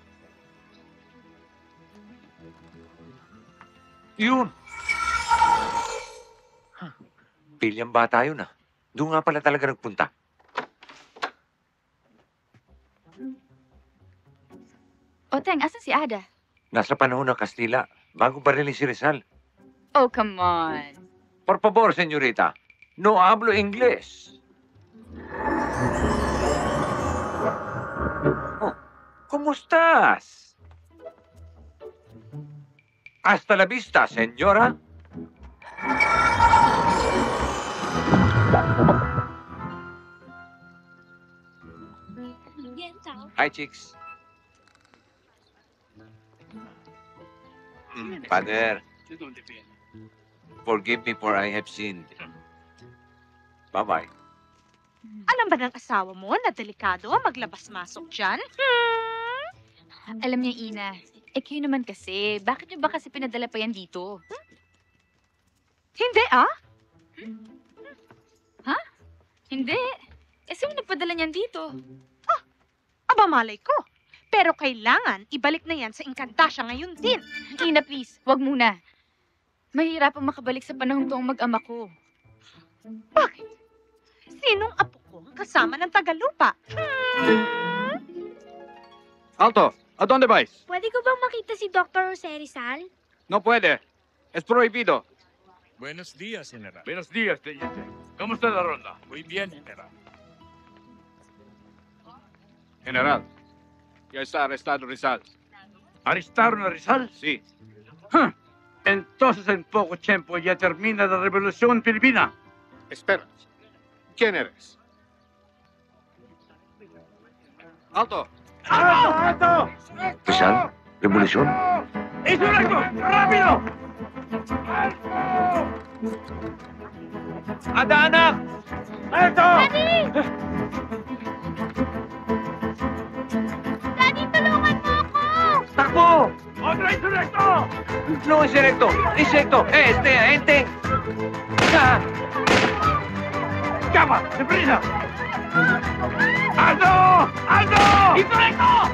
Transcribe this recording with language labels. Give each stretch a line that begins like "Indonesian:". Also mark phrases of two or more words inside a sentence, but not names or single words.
Filipino: Yun! Pilyang bata yun ah. Doon nga pala talaga nagpunta. Oteng, asan si Ada? Nasa panahon ng Kastila, bago barilin si Rizal.
English: Oh, come on.
Spanish: Por favor, senyorita. No hablo Ingles. ¿Cómo estás? Hasta la vista, señora.
English: Hi, chicks. Father, forgive me for I have sinned. Bye-bye.
Filipino: Alam ba ng asawa mo na delikado ang maglabas-masok dyan? Alam niya, Ina. Kayo naman kasi. Bakit niyo ba kasi pinadala pa yan dito? Hindi Ha? Hindi. Sino nagpadala niyan dito? Aba malay ko. Pero kailangan ibalik na yan sa Encantasia ngayon din. Ina, please. Wag muna. Mahirapang makabalik sa panahon to ang mag-ama ko. Bakit? Sinong apo ko ang kasama ng Tagalupa?
Spanish: Alto, ¿a dónde vais?
Filipino: Pwede ko bang makita si Dr. Jose Rizal?
Spanish: No puede. Es prohibido. Buenos días, general. Buenos días, teniente. ¿Cómo está la ronda? Muy bien, general. General, ya está arrestado Rizal. ¿Arrestaron a Rizal? Sí. Entonces en poco tiempo ya termina la revolución filipina. Espera. ¿Quién eres? Alto. ¡Alto!
Filipino: Rizal, revolusyon.
Spanish: ¡Insurrecto! ¡Rápido!
Filipino: Ada, anak!
Spanish: ¡Alto!
Filipino: Daddy, tulungan mo ako! Takbo!
Spanish: ¡Otro insurrecto!
Filipino: No, insekto! Insekto! Ente!
Spanish: ¡Escapa! ¡Deprisa! ¡Alto! ¡Alto! ¡Insurrecto!